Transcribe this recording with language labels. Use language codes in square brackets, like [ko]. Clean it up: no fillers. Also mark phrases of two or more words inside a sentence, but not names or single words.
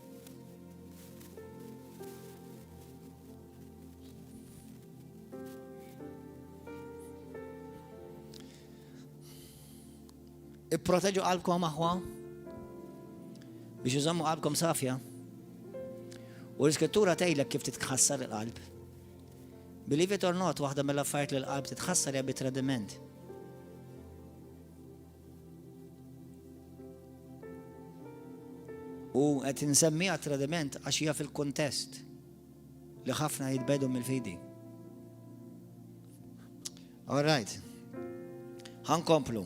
[mt] Ipproteġu qalbkom aħwa biex iżommu qalbkom safja. U l-iskrittura tgħidlek kif titħassar il-qalb. [en] Believe it or not, [mt] waħda mill-affarijiet li l-qalb titħassar hija bit-tradiment. U qed insemmija tradiment għax hija fil-kuntest li ħafna jitbedu mill-fidi. [en] All right. Ħankomplu.